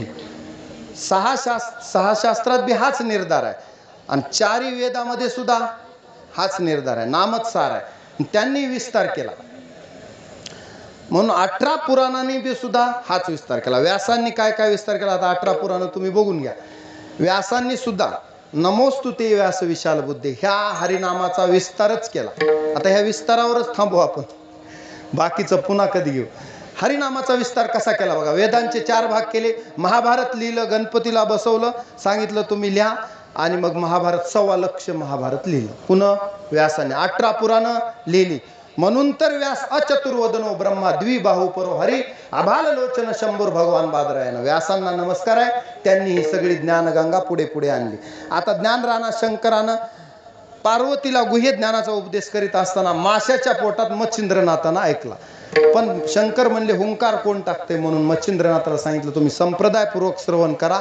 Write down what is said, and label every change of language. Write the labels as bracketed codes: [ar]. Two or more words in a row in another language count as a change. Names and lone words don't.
[mr] 6 शास्त्रात बी हाच निर्धार आहे आणि 4 वेदामध्ये सुद्धा हाच निर्धार आहे, नामच सार आहे. त्यांनी विस्तार केला म्हणून 18 पुराणांनी बी सुद्धा हाच विस्तार केला. व्यासांनी काय काय विस्तार केला आता 18 पुराण तुम्ही बघून घ्या. व्यासांनी सुद्धा [sa] नमोस्तुते व्यास विशाल बुद्धे [mr] ह्या हरिनामाचा विस्तारच केला. आता ह्या विस्तारावरच थांबू आपण. बाकीचं पुन्हा कधी घेऊ. हरिनामाचा विस्तार कसा केला बघा. वेदांचे 4 भाग केले, महाभारत लिहिलं, गणपतीला बसवलं, सांगितलं तुम्ही लिहा, आणि मग महाभारत 1.25 लक्ष महाभारत लिहिलं. पुन्हा व्यासाने 18 पुराणं लिहिली. म्हणून तर [sa] व्यास अचतुर्वदनो ब्रह्मा द्विबाहू परो हरी आभाल लोचन शंभूर भगवान बादरायण. [mr] व्यासांना नमस्कार आहे, त्यांनी ही सगळी ज्ञानगंगा पुढे पुढे आणली. आता ज्ञानराणा शंकरानं पार्वतीला गुह्य ज्ञानाचा उपदेश करीत असताना माशाच्या पोटात मच्छिंद्रनाथानं ऐकला. पण शंकर म्हणले हुंकार कोण टाकते, म्हणून मच्छिंद्रनाथाला सांगितलं तुम्ही संप्रदायपूर्वक श्रवण करा.